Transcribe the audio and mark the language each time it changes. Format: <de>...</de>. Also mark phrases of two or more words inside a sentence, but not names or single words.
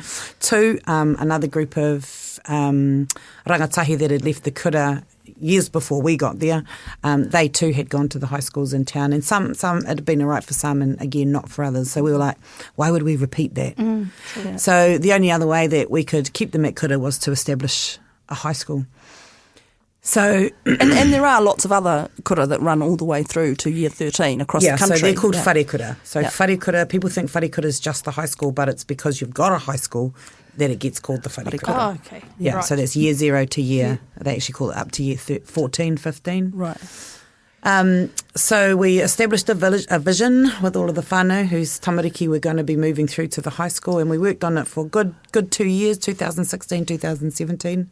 <en>2, another group of rangatahi that had left the kura years before we got there, they too had gone to the high schools in town, and some it had been all right for some and again not for others. So we were like, why would we repeat that? So the only other way that we could keep them at kura was to establish a high school. So and there are lots of other kura that run all the way through to year 13 across the country. So they're called</en> <mi>whare kura.</mi> <en>So</en> <mi>whare kura,</mi> <en>people think</en> <mi>whare kura</mi> <en>is just the high school, but it's because you've got a high school that it gets called the</en> <mi>whare kura.</mi> <en>Oh, okay. Yeah, right. so that's year 0 to year, they actually call it up to year 14, 15. Right. So we established a vision with all of the whānau whose tamariki were going to be moving through to the high school, and we worked on it for good 2 years, 2016, 2017.</en>